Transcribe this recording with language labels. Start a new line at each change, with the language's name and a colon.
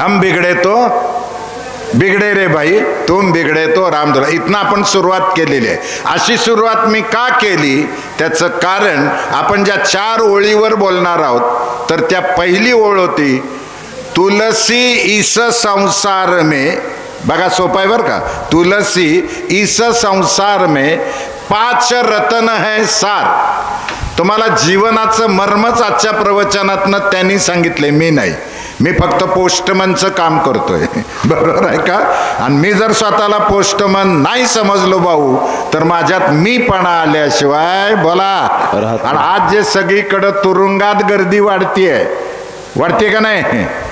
Hindi: हम बिगडे तो बिगडे रे भाई, तुम बिगडे तो रामदुला.
Marathi: इथनं आपण सुरुवात केलेली आहे. अशी सुरुवात मी का केली? त्याचं कारण आपण ज्या 4 ओळीवर बोलणार आहोत, तर त्या पहिली ओळ होती
Hindi: तुलसी इस संसार में.
Marathi: बघा सोपं आहे बरं का.
Hindi: तुलसी इस संसार में 5 रत्न है सार.
Marathi: तुम्हाला जीवनाचं मर्मच आजच्या प्रवचनातनं त्यांनी सांगितले, मी नाही. मी फक्त पोस्टमनचं काम करतोय, बरोबर आहे का? आणि मी जर स्वतःला पोस्टमन नाही समजलो भाऊ, तर माझ्यात मीपणा आल्याशिवाय बोला. आणि आज जे सगळीकडं तुरुंगात गर्दी वाढतीये का नाही?